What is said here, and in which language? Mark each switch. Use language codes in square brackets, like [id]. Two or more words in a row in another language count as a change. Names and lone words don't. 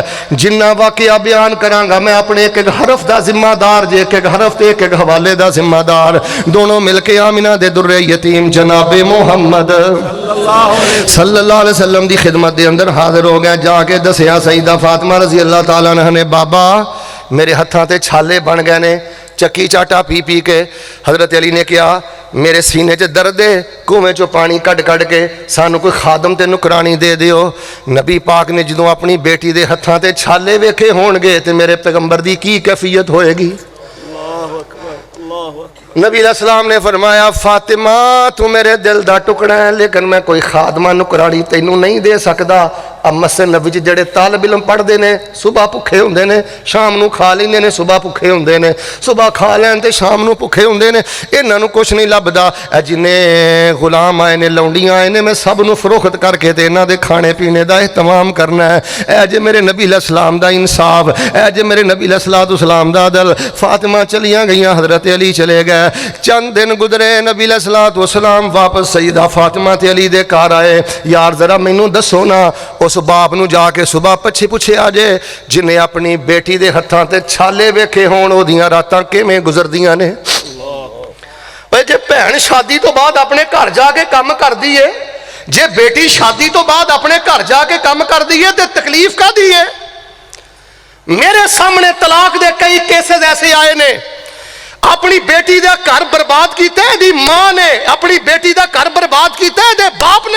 [pa] جنہ واقعہ بیان کران گا میں اپنے ایک ایک حرف دا ذمہ دار, جے ایک ایک حرف تے ایک ایک حوالے دا ذمہ دار. دونوں مل کے آمنہ دے در یتیم جناب محمد صلی اللہ علیہ وسلم دی خدمت دے اندر حاضر ہو گئے. جا کے دسیا سیدہ فاطمہ رضی اللہ تعالیٰ عنہ نے, بابا میرے ہتھاں تے چھالے بن گئے نے چکی چاٹا پی پی کے. حضرت علی نے کہا میرے سینے چ درد ہے, کنویں چو پانی کڈ کڈ کے سانو کوئی خادم تے نکرانی دے دیو. نبی پاک نے جدوں اپنی بیٹی دے ہتھاں تے چھالے ویکھے ہون گے تے میرے پیغمبر دی کی کیفیت ہوئے گی. نبی علیہ السلام نے فرمایا فاطمہ تو میرے دل دا ٹکڑا ہے, لیکن میں کوئی خادمہ نکرانی تینوں نہیں دے سکدا. اب مسجد نبی جڑے طالب علم پڑھدے نے صبح بھکھے ہوندے نے, شام نو کھا لیندے نے, صبح بھکھے ہوندے نے, صبح کھا لین تے شام نو بھکھے ہوندے نے. انہاں نو کچھ نہیں لبدا. اے جنے غلام آئے نے, لونڈیاں آئے نے, میں سب نو فروخت کر کے تے انہاں دے کھانے پینے دا اہتمام کرنا ہے. اے جے میرے نبی علیہ السلام دا انصاف, اے جے میرے نبی علیہ السلام دا عدل. فاطمہ چلیاں گئیاں, حضرت علی چلے گئے. چند دن گزرے, نبی علیہ السلام واپس سیدہ فاطمہ تے علی دے گھر آئے. یار ذرا مینوں دسو نا اس باپ نو جا کے صبح پچھے پوچھے آجے جنہیں اپنی بیٹی دے ہتھاں تے چھالے ویکھے ہون او دیاں راتاں کیویں گزردیاں نے. جے بہن شادی تو بعد اپنے گھر جا کے کام کر دیے, جے بیٹی شادی تو بعد اپنے گھر جا کے کام کر دیے تے تکلیف کا دیے. میرے سامنے طلاق دے کئی کیسز ایسے آئے نے, اپنی بیٹی دا گھر برباد کیتا ہے دی ماں نے, اپنی بیٹی دا گھر برباد کیتا ہے دے باپ نے.